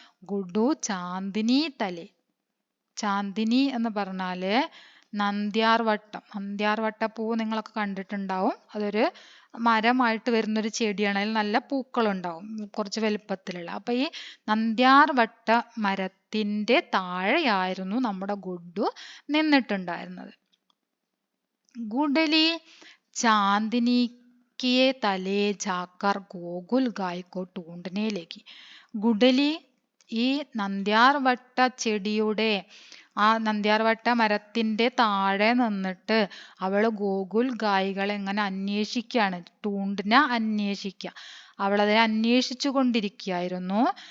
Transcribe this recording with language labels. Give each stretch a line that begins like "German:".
Hindi: ഗുഡു ചാന്ദിനി തലേ.
Malayalam: ചാന്ദിനി എന്ന് പറഞ്ഞാല് നന്ദ്യാർവട്ടപ്പൂ നിങ്ങളൊക്കെ കണ്ടിട്ടുണ്ടാവും. അതൊരു മരമായിട്ട് വരുന്നൊരു ചെടിയാണ്. അതിൽ നല്ല പൂക്കളുണ്ടാവും, കുറച്ച് വലുപ്പത്തിലുള്ള. അപ്പൊ ഈ നന്ദ്യാർവട്ട മരത്തിന്റെ താഴെയായിരുന്നു നമ്മുടെ ഗുഡു നിന്നിട്ടുണ്ടായിരുന്നത്. ഗുഡലി
Hindi: चांदनी के तले जाकर गोकुल गाय को ढूंढने लगी.
Malayalam: ഗുഡലി ഈ നന്ദ്യാർവട്ട ചെടിയുടെ ആ നന്ദ്യാർവട്ട മരത്തിന്റെ താഴെ നിന്നിട്ട് അവള് ഗോകുൽ ഗായികളെ എങ്ങനെ അന്വേഷിക്കുകയാണ്. ടൂണ്ടിന അന്വേഷിക്കുക. അവളതിനെ അന്വേഷിച്ചു കൊണ്ടിരിക്കുകയായിരുന്നു.